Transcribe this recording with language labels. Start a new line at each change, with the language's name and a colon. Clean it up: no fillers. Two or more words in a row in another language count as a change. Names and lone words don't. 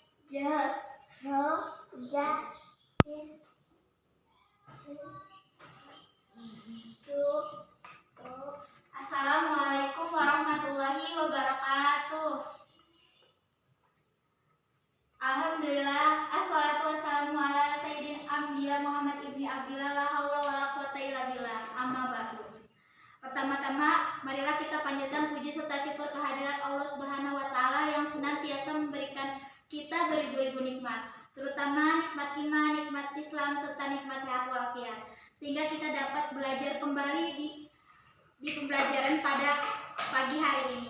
Arabic: ja, ro, ja, sin, sin, du, to. السلام عليكم ورحمة الله وبركاته. الحمد لله، والصلاة والسلام على سيد الأنبياء محمد ابن عبد الله، لا حول ولا قوة إلا بالله، أما بعد.
Indonesian: Pertama-tama, marilah kita panjatkan puji serta syukur kehadirat Allah
Arabic: سبحانه وتعالى
Indonesian: yang senantiasa memberikan kita beribu-ribu nikmat, terutama nikmat iman, nikmat Islam serta nikmat sehat walafiat, sehingga kita dapat belajar kembali di pembelajaran pada pagi hari ini.